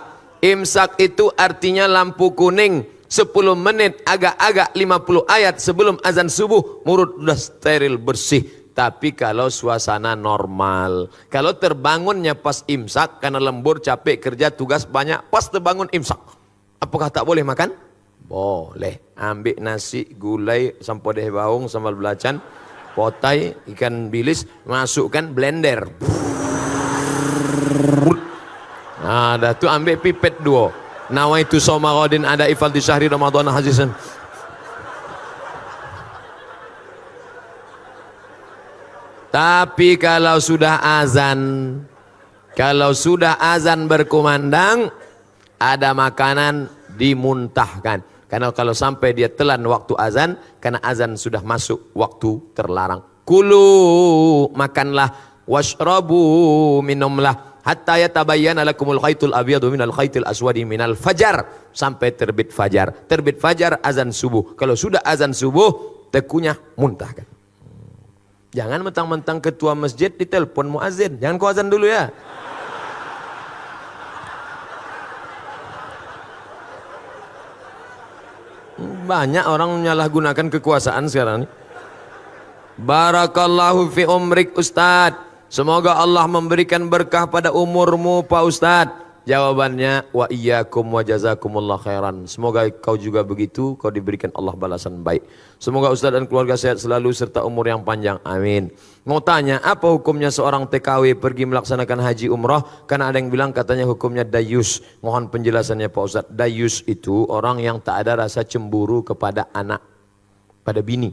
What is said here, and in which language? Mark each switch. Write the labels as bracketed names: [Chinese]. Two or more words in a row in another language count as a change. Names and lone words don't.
[Indonesian] Imsak itu artinya lampu kuning 10 menit agak-agak 50 ayat sebelum azan subuh, mulut sudah steril bersih. Tapi kalau suasana normal, kalau terbangunnya pas imsak karena lembur, capek kerja, tugas banyak, pas terbangun imsak, apakah tak boleh makan? Boleh. Ambil nasi, gulai, sampodeh baung, sambal belacan, potai, ikan bilis, masukkan blender. Nah, dah tu ambil pipet 2. [Arabic] نويت صوم غد أداء فرض شهر رمضان هذه. [Indonesian] Tapi kalau sudah azan berkumandang, ada makanan dimuntahkan. Karena kalau sampai dia telan waktu azan, karena azan sudah masuk waktu terlarang. Kulu, makanlah, [Arabic] washrabu, minumlah, حتى يتبين لكم الخيط الأبيض من الخيط الأسود من الفجر, [Indonesian] sampai terbit fajar. Terbit fajar azan subuh. Kalau sudah azan subuh, tekunyah muntahkan. Jangan mentang-mentang ketua masjid ditelepon muazin. Jangan kau azan dulu ya. Banyak orang menyalahgunakan kekuasaan sekarang ini. [Arabic] بارك الله في عمرك Ustaz. [Indonesian] Semoga Allah memberikan berkah pada umurmu Pak Ustaz. Jawabannya, [Arabic] وإياكم وجزاكم الله خيرا. [Indonesian] Semoga kau juga begitu, kau diberikan Allah balasan baik. Semoga Ustaz dan keluarga sehat selalu serta umur yang panjang. Amin. Mau tanya, apa hukumnya seorang TKW pergi melaksanakan haji umrah? Karena ada yang bilang katanya hukumnya dayus. Mohon penjelasannya Pak Ustaz. Dayus itu orang yang tak ada rasa cemburu kepada anak, pada bini.